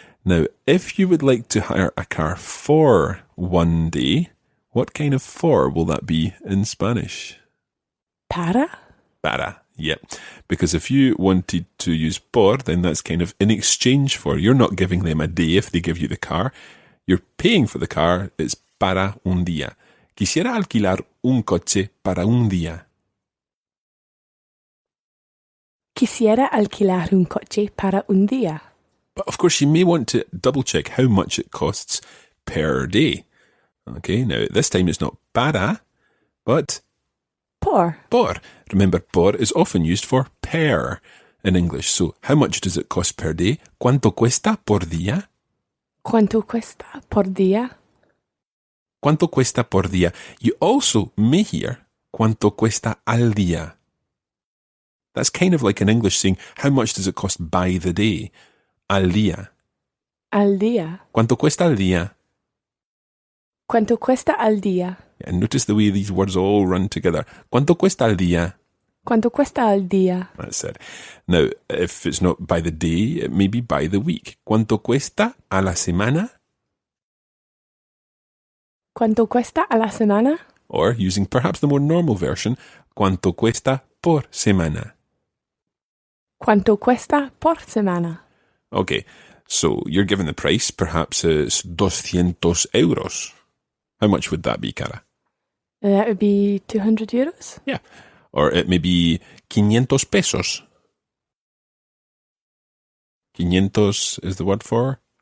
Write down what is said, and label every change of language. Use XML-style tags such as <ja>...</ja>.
<en>Now, if you would like to hire a car for one day, what kind of for will that be in Spanish?</en> <es>Para? Para. Yep.</es> <en>Because if you wanted to use por, then that's kind of in exchange for. You're not giving them a day if they give you the car. You're paying for the car.</en> <es>It's para un día. Quisiera alquilar un coche para un día. Quisiera alquilar un coche para un día.</es> <en>But of course, you may want to double check how much it costs per day. Okay, now this time it's not para, but</en> <es>Por. por.</es> <en>Remember, por is often used for per in English. So, how much does it cost per day?</en> <es>¿Cuánto cuesta por día? ¿Cuánto cuesta por día? ¿Cuánto cuesta por día?</es> <en>You also may hear</en> <es>¿cuánto cuesta al día?</es> <en>That's kind of like in English saying, how much does it cost by the day?</en> <es>Al día. Al día. ¿Cuánto cuesta al día? ¿Cuánto cuesta al día?</es> <en>And notice the way these words all run together.</en> <es>¿Cuánto cuesta al día? ¿Cuánto cuesta al día?</es> <en>That's it. Now, if it's not by the day, it may be by the week.</en> <es>¿Cuánto cuesta a la semana? ¿Cuánto cuesta a la semana?</es> <en>Or, using perhaps the more normal version,</en> <es>¿cuánto cuesta por semana? ¿Cuánto cuesta por semana?</es> <en>Okay, so you're given the price. Perhaps it's 200 euros. How much would that be, Cara? That would be 200 euros? Yeah. Or it may be 500 pesos. 500 is the word for?</en>